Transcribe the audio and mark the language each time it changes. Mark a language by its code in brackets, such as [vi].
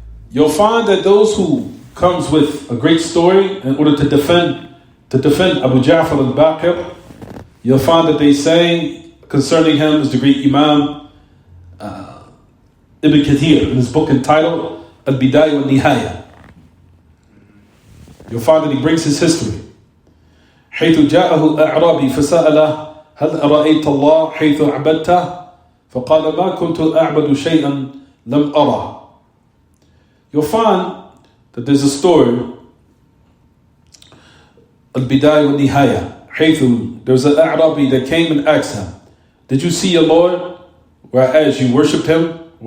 [en] You'll find that those who comes with a great story in order to defend Abu Ja'far al-Baqir, you'll find that they say concerning him is the great Imam Ibn Kathir in his book entitled Al-Bidayah wa Nihaya. You'll find that he brings his history. [ar] حيث جاءه الأعرابي فسأله هل أرأيت الله حيث عبدته فقال ما كنت أعبد شيئا لم أرى. [en] You'll find that there's a story, Al-Bidayah wa Nihaya, حيث there was an A'rabi that came and asked him, did you see your Lord whereas you worshipped him?